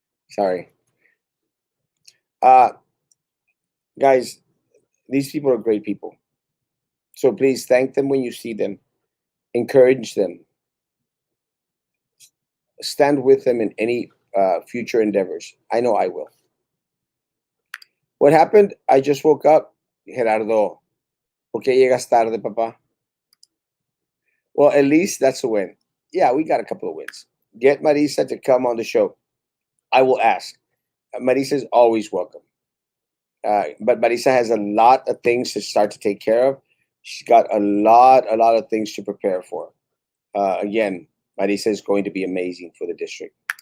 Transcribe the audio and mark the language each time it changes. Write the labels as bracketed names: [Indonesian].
[English] Sorry. Uh, guys, these people are great people. So please thank them when you see them, encourage them, stand with them in any future endeavors. I know I will. What happened? I just woke up. [Spanish] Gerardo, ¿por qué llegas tarde, papá? [English] Well, at least that's a win. Yeah, we got a couple of wins. Get Marisa to come on the show. I will ask. Marisa is always welcome. But Marisa has a lot of things to start to take care of. She's got a lot of things to prepare for. Again, Marisa is going to be amazing for the district.